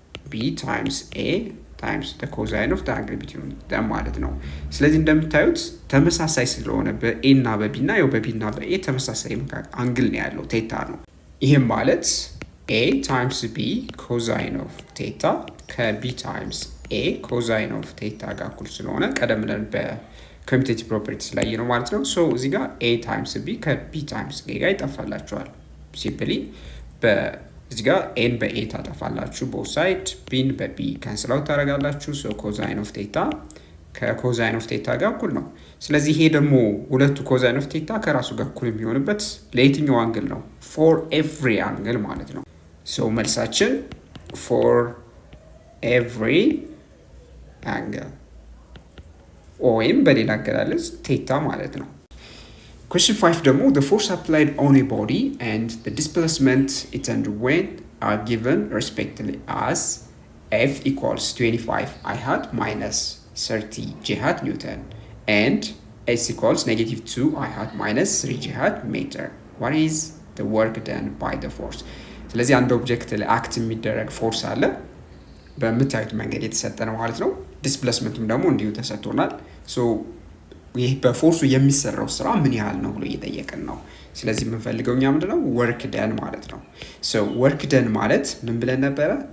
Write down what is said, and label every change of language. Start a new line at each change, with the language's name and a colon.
English: b times a times the cosine of the angle between them
Amharic: ማለት ነው። ስለዚህ እንደምታዩት ተመሳሳይ ስለሆነ በኤ እና በቢ እና ያው በቢ እና በኤ ተመሳሳይ አንግል ነው ያለው ቴታ ነው። ይህም ማለት ኤ ታይምስ ቢ ኮዛይን ኦፍ ቴታ ከቢ ታይምስ ኤ ኮዛይን ኦፍ ቴታ ጋር እኩል ስለሆነ ቀደም ብለን በኮሚቴቲቭ ፕሮፐርቲስ ላይ ነው ማለት ነው። ሶ እዚህ ጋር ኤ ታይምስ ቢ ከቢ ታይምስ ኤ ጋር ይጠፋላችኋል። ሲምፕሊ እዚህ ጋር ኤን በኤ ታጠፋላችሁ ቦት ሳይድ፣ ቢን በቢ ካንስል አውት ታደርጋላችሁ። ሶ ኮዛይን ኦፍ ቴታ ከኮዛይን ኦፍ ቴታ ጋር እኩል ነው። ስለዚህ ይሄ ደግሞ ሁለቱ ኮዛይን ኦፍ ቴታ ከራሱ ጋር እኩል የሚሆንበት ለየትኛው አንግል ነው? ፎር ኤቭሪ አንግል ማለት ነው።
English: ሶ መልሳችን ፎር ኤቭሪ አንግል ወይም በሌላ አገላለጽ ቴታ ማለት ነው። Question 5 ደግሞ the force applied on a body and the displacement it underwent are given respectively as F equals 25 I hat minus 30 J hat Newton and S equals negative 2 I hat minus 3 J hat meter. What is the work done by the force?
Amharic: ስለዚህ አንድ ኦብጀክት ላይ አክት የሚደረግ ፎርስ አለ በምታዩት መንገድ የተሰጠ ነው ማለት ነው። ዲስፕሌስመንቱም ደግሞ እንዲሁ ተሰጥቶናል። ሶ ይህ በፎርሱ የሚሰራው ስራ ምን ያህል ነው ብሎ እየጠየቅን ነው። ስለዚህ የምንፈልገው እኛ ምንድነው? ወርክ ደን ማለት ነው። ሶ ወርክ ደን ማለት ምን ብለን ነበረ?